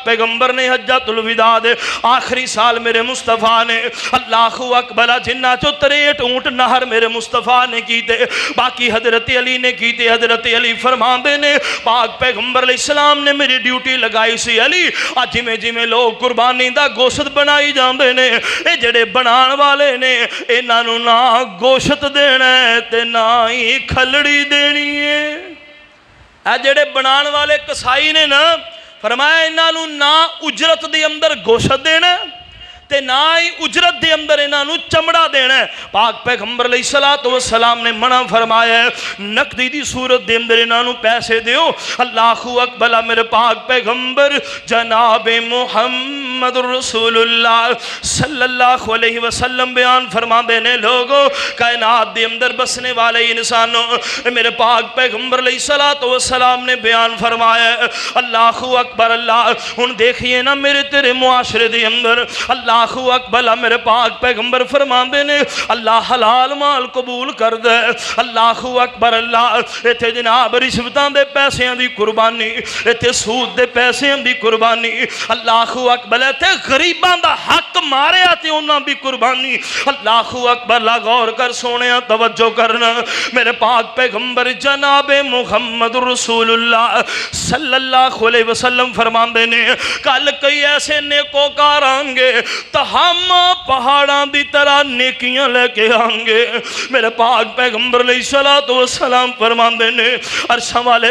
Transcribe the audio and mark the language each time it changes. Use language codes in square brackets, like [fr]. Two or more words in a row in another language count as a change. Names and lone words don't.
[pa] پیغمبر نے حجۃ الوداع دے آخری سال میرے مصطفیٰ نے [ar] اللہ اکبر [pa] جنہ چو 63 اونٹ نہر میرے مصطفیٰ نے کیتے باقی حضرت علی نے کیتے حضرت علی فرماندے نے پاک پیغمبر [ar] علیہ السلام [pa] نے میری ڈیوٹی لگائی سی علی آج جویں جویں لوگ قربانی دا گوشت بنائی جاندے نے اے جڑے بنان والے نے انہاں نوں نہ گوشت دینا ہے تے نہ ہی کھلڑی دینی ہے اے جڑے بنان والے کسائی نے نا فرمایا انہاں نوں نہ اجرت دے اندر گوشت دینا ہے تے نہ ہی اجرت دے اندر انہاں نوں چمڑا دینا ہے پاک پیغمبر [ar] علیہ السلام [pa] نے منع فرمایا ہے نقدی دی صورت دے اندر انہاں نوں پیسے دیو [ar] اللہ اکبر [pa] میرے پاک پیغمبر جناب محمد [ar] رسول اللہ صلی اللہ علیہ وسلم [pa] بیان فرماندے نے لوگو کائنات دے اندر بسنے والے انسانوں میرے پاک پیغمبر [ar] علیہ السلام [pa] نے بیان فرمایا ہے [ar] اللہ اکبر [pa] اللہ ہن دیکھئے نا میرے تیرے معاشرے دے اندر [ar] اللہ اکبر [pa] میرے پاک پیغمبر فرماندے نے اللہ حلال مال قبول کر دے [ar] اللہ اکبر [pa] اللہ ایتھے جناب رشوتاں دے پیسیاں دی قربانی ایتھے سود دے پیسیاں دی قربانی [ar] اللہ اکبر [pa] ایتھے غریباں دا حق مارے آتے انہاں بھی قربانی [ar] اللہ اکبر [pa] لا غور کر سونیا توجہ کرنا میرے پاک پیغمبر جناب محمد [ar] رسول اللہ صلی اللہ علیہ وسلم [pa] فرماندے نے کل کئی ایسے نیکوکار آئیں گے ہم پہاڑاں دی طرح نیکیاں لے کے آئیں گے میرے پاک پیغمبر [ar] علیہ السلام [pa] فرماندے نے عرشاں والے